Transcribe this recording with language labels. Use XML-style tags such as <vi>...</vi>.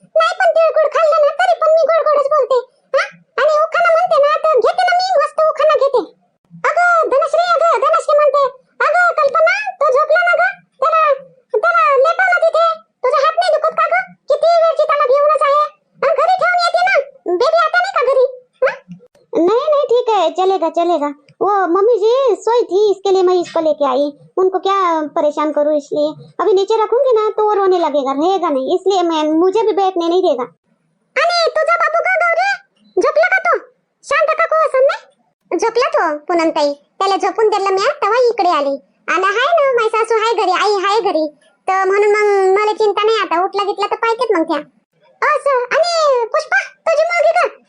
<mr>नाही पण तिळगुळ खाल्लं ना तरी पण मी गोड गोडच बोलते. हा आणि उखाणा म्हणते ना तर घेते ना मी मस्त उखाणा घेते. अगं धनश्री म्हणते अगं कल्पना तो झोपला ना ग, त्याला त्याला लेटा ना तिथे. तुझा हात नाही दुखत का ग? किती वेळची त्याला घेऊनच आहे. घरी ठेवून येते ना, बेबी आता नहीं का घरी?</mr> <hi>नहीं नहीं ठीक है चलेगा चलेगा. वो मम्मी जी सोई थी इसके लिए मैं इसको लेके आई. उनको क्या परेशान करूं, इसलिए अभी नीचे रखूंगी ना तो वो रोने लगेगा, रहेगा नहीं, इसलिए मैं मुझे भी बैठने नहीं देगा.</hi> <mr>आणि तुझा बाबू का गौरी झोपला का तो? शांत का को असं नाही झोपला तो पुनमताई. त्याला झोपून दिलं मी तेव्हा इकडे आली. आणि हाय ना माझी सासू हाय घरी, आई हाय घरी, तर म्हणून मग मला चिंता नाही. आता उठला घेतला तर पाहिजेत मग त्या. असं आणि पुष्पा तुझी मुलगी का?</mr>